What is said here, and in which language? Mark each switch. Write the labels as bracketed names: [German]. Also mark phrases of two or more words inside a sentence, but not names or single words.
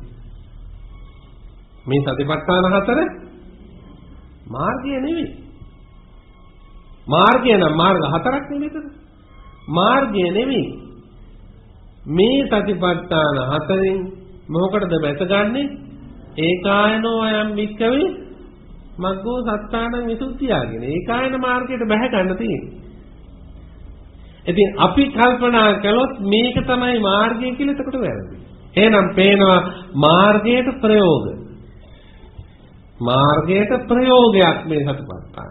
[Sinhala] මේ සතිපට්ඨාන හතර මාර්ගය නෙවෙයි. මාර්ගය නම් මාර්ග හතරක් නෙවෙයිද? මාර්ගය නෙවෙයි. මේ සතිපට්ඨාන හතරෙන් මොකටද බැසගන්නේ? [Pali] ඒකායනෝ අයම් වික්කවේ මග්ගෝ සත්තානං විසුද්ධියගෙන. [Sinhala] ඒකායන මාර්ගයට බැහැ ගන්න තියෙන්නේ. ඉතින් අපි කල්පනා කළොත් මේක තමයි මාර්ගය කියලා එතකොට වැරදි. එහෙනම් පේනවා මාර්ගයට ප්‍රයෝග. මාර්ගයට ප්‍රයෝගයක් මේ සතිපට්ඨාන.